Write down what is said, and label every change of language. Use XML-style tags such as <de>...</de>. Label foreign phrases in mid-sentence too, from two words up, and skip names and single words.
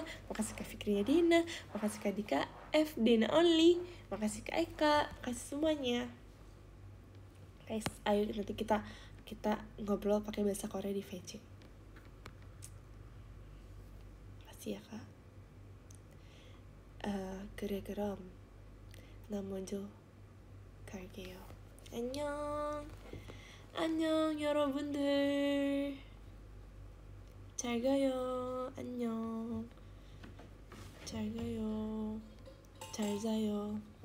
<id>Makasih Kak Fikriya Dena. Makasih Kak Dika F Dena Only. Makasih Kak Eka. Makasih semuanya. Guys, ayo nanti kita ngobrol pakai bahasa Korea di VC. Makasih ya Kak.</id> <ko>그래 그럼 나 먼저 갈게요. 안녕 여러분들. 잘 가요. 안녕. 잘 가요. 잘 자요.</ko>